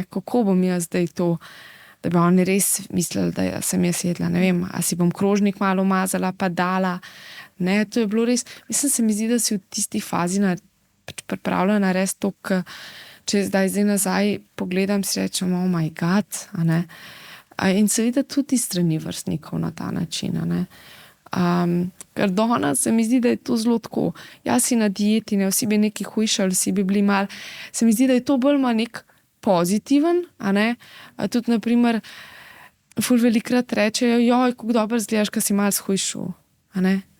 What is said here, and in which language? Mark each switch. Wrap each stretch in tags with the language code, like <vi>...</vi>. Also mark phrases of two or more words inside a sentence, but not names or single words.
<sl>Kako bom jaz zdaj to, da bi oni res mislili, da sem jaz jedla, ne vem, a si bom krožnik malo umazala pa dala, ne, to je bilo res, mislim, se mi zdi, da si v tisti fazi pripravljena res to, če zdaj nazaj pogledam, si rečem,</sl> <en>oh my god,</en> <sl>a ne, in seveda tudi strani vrstnikov na ta način, a ne. Ker danes se mi zdi, da je to zelo tako. Jaz si na dieti, ne, vsi bi nekaj hujšali, vsi bi bili mal. Se mi zdi, da je to bolj ima nek pozitiven, a ne. Tudi, naprimer, ful velikrat rečejo, joj, kako dobro izgledaš, ko si malo shujšal, a ne.</sl>